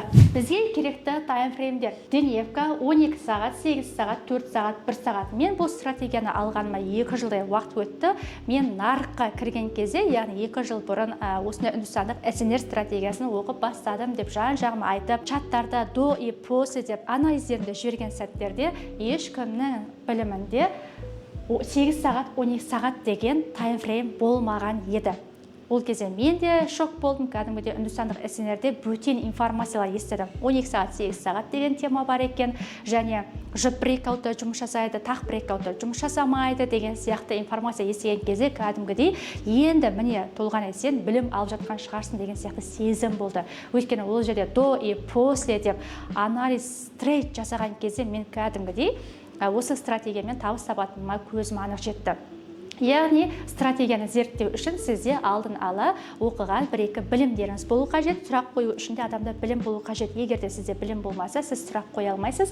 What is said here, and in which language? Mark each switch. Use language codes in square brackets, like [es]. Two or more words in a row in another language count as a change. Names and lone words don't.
[kk] Бізге керекті таймфреймдер: дневка, 12 сағат, 8 сағат, 4 сағат, 1 сағат. Мен бұл стратегияны алғаныма 2 жылдай уақыт өтті. Мен нарыққа кірген кезде, яғни 2 жыл бұрын осыны үндістандық СНР стратегиясын оқып бастадым деп жан-жағыма айтып, чаттарда [ru] до и после [kk] деп анализдерімді жіберген сәттерде ешкімнің білімінде 8 сағат, 12 сағат деген таймфрейм болмаған еді. Ол кезде мен де шок болдым, кәдімгідей үндістандық СНРде бөтен информациялар естідім. 12 сағат, 8 сағат деген тема бар екен, және жұп брейкаутта жұмыс жасайды, тақ брейкаутта жұмыс жасамайды деген сияқты информация естіген кезде кәдімгідей енді міне Толғанай, сен білім алып жатқан шығарсың деген сияқты сезім болды. Өйткені ол жерде [ru] до и после [kk] деп анализ трейд жасаған кезде мен кәдімгідей осы стратегиямен табыс табатыныма көзім анық жетті. Яғни, стратегияны зерттеу үшін сізде алдын ала оқыған 1-2 білімдеріңіз болу қажет. Сұрақ қою үшін де адамда білім болу қажет. Егер де сізде білім болмаса, сіз сұрақ қоя алмайсыз.